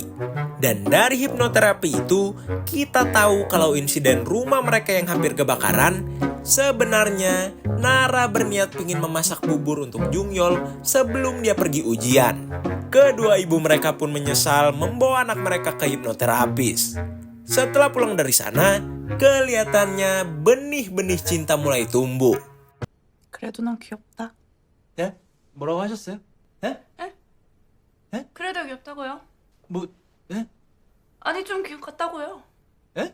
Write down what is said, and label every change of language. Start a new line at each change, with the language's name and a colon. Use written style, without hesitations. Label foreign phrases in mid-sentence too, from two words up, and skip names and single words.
Indonesian: Dan dari hipnoterapi itu, kita tahu kalau insiden rumah mereka yang hampir kebakaran, sebenarnya Nara berniat ingin memasak bubur untuk Jungyol sebelum dia pergi ujian. Kedua ibu mereka pun menyesal membawa anak mereka ke hipnoterapis. Setelah pulang dari sana, kelihatannya benih-benih cinta mulai tumbuh.
Korean: 그래도 넌 귀엽다. 예? 뭐라고 하셨어요? 예? 그래도 귀엽다고요? 뭐 예? 아니 좀 귀여운 것 같다고요. 예?